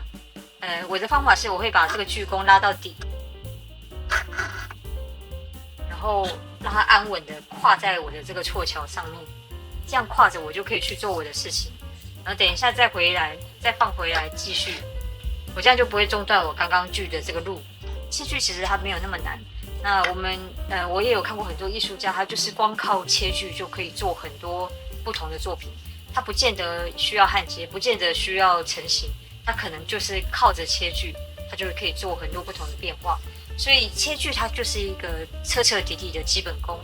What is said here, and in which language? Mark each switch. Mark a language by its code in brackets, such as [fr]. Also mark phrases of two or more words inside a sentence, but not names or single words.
[zh] 我的方法是我會把這個鋸弓拉到底，然後讓它安穩的跨在我的這個錯橋上面，這樣跨着我就可以去做我的事情，然後等一下再回來，再放回來繼續，我這樣就不會中斷我剛剛鋸的這個路。切鋸其實它沒有那麼難。那我也有看過很多藝術家，他就是光靠切鋸就可以做很多不同的作品，他不見得需要焊接，不見得需要成型，他可能就是靠着切鋸，他就可以做很多不同的变化。所以切鋸它就是一個徹徹底底的基本功。